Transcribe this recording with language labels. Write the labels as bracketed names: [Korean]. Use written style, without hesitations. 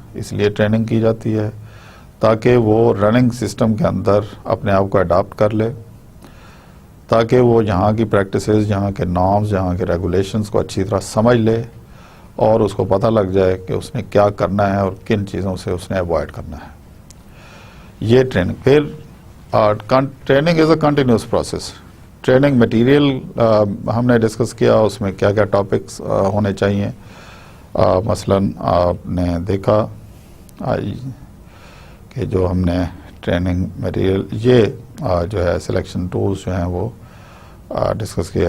[Urdu] اس لیے ٹریننگ کی جاتی ہے تاکہ وہ رننگ سسٹم کے اندر اپنے آپ کو اڈاپٹ کر لے، تاکہ وہ یہاں کی پریکٹسز، یہاں کے نارمز، یہاں کے ریگولیشنز کو اچھی طرح سمجھ لے، اور اس کو پتہ لگ جائے کہ اس نے کیا کرنا ہے اور کن چیزوں سے اس نے اوائڈ کرنا ہے. یہ ٹریننگ. پھر [English] Training is a continuous process. [Urdu] Training material ہم نے ڈسکس کیا، اس میں کیا کیا ٹاپکس ہونے چاہیے. مثلاً آپ نے دیکھا کہ جو ہم نے ٹریننگ مٹیریل یہ جو ہے سلیکشن ٹولز جو ہیں وہ ڈسکس کیا.